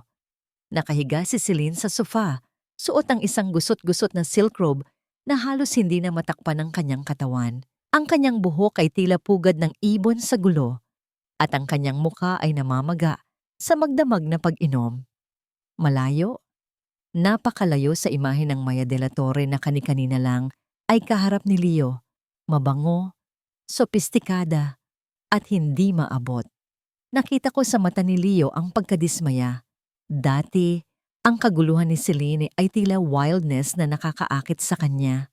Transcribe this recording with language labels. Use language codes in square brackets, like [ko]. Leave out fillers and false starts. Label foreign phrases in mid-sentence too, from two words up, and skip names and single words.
[tl] Nakahiga si Celine sa sofa, suot ang isang gusot-gusot na [en] silk robe [tl] na halos hindi na matakpan ang kanyang katawan. Ang kanyang buhok ay tila pugad ng ibon sa gulo, at ang kanyang mukha ay namamaga sa magdamag na pag-inom. Malayo, napakalayo sa imahe ng Maya de la Torre na kani-kanina lang ay kaharap ni Leo, mabango, sopistikada, at hindi maabot. Nakita ko sa mata ni Leo ang pagkadismaya. Dati, ang kaguluhan ni Celine ay tila wildness na nakakaakit sa kanya.